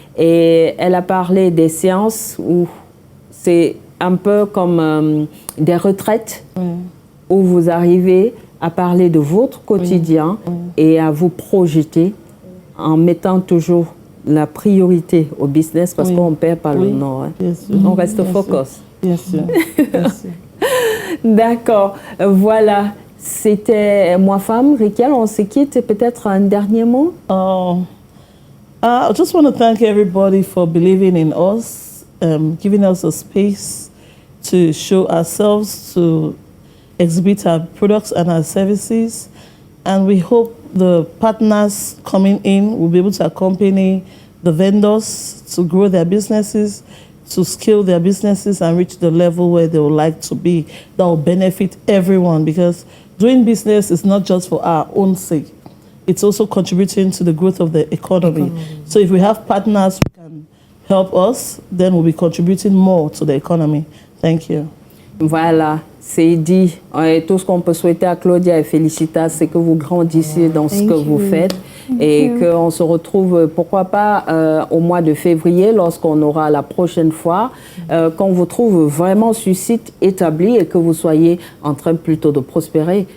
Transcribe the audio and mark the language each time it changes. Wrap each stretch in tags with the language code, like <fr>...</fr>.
<fr>Et elle a parlé des séances où c'est un peu comme des retraites où vous arrivez à parler de votre quotidien et à vous projeter en mettant toujours la priorité au business parce qu'on ne perd pas le nord. Hein. On reste focus. Bien sûr. D'accord. Voilà. C'était moi, femme. Rikel, on se quitte. Peut-être un dernier mot?</fr> <en>I just want to thank everybody for believing in us, giving us a space to show ourselves, to exhibit our products and our services. And we hope the partners coming in will be able to accompany the vendors to grow their businesses, to scale their businesses and reach the level where they would like to be. That will benefit everyone because doing business is not just for our own sake. It's also contributing to the growth of the economy. So if we have partners who can help us, then we'll be contributing more to the economy. Thank you.</en> <fr>Voilà, c'est dit. Et tout ce qu'on peut souhaiter à Claudia et Félicita, c'est que vous grandissiez dans ce que vous faites et qu'on se retrouve, pourquoi pas, au mois de février, lorsqu'on aura la prochaine fois, qu'on vous trouve vraiment sur site établi et que vous soyez en train plutôt de prospérer.</fr>